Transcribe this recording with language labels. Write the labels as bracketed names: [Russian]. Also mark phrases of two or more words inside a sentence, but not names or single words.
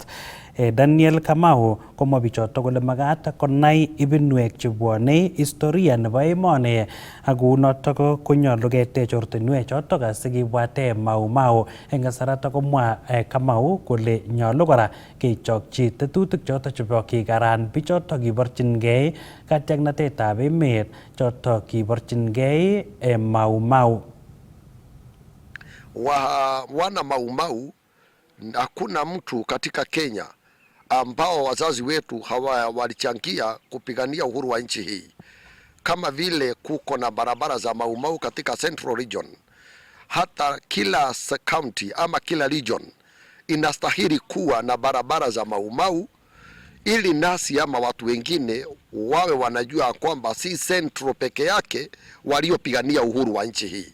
[Kalenjin] Daniel Kamau komwa bichotok kole makat konai ibinwek chebwone historia nebo emoni ak kounotok konyolu ketech ortinwek chotok asikibwate Mau Mau. Eng kasaratak komwa Kamau kole nyolu kora kechokchi tetutik chotok chebo kikaran bichotok kiborchingei katiaknatetab emet chotok kiborchingei Mau Mau. [Swahili] Wana Mau Mau, hakuna mtu katika Kenya ambao wazazi wetu walichangia kupigania uhuru wa nchi hii. Kama vile kuko na barabara za Mau Mau katika Central Region, hata kila county ama kila region inastahili kuwa na barabara za Mau Mau, ili nasi ama watu wengine wawe wanajua kwamba si Central peke yake waliopigania uhuru wa nchi hii.